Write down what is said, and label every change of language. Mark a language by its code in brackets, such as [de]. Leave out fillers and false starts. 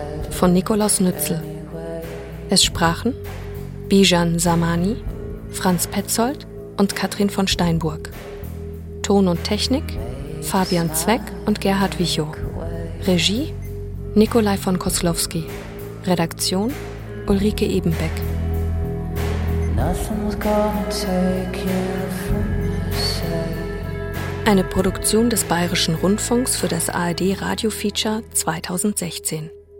[de] Von Nikolaus Nützel. Es sprachen Bijan Samani, Franz Petzold und Katrin von Steinburg. Ton und Technik Fabian Zweck und Gerhard Wichow. Regie Nikolai von Koslowski. Redaktion Ulrike Ebenbeck. [en] Nothing's gonna take you from me, say. [de] Eine Produktion des Bayerischen Rundfunks für das ARD-Radio-Feature 2016.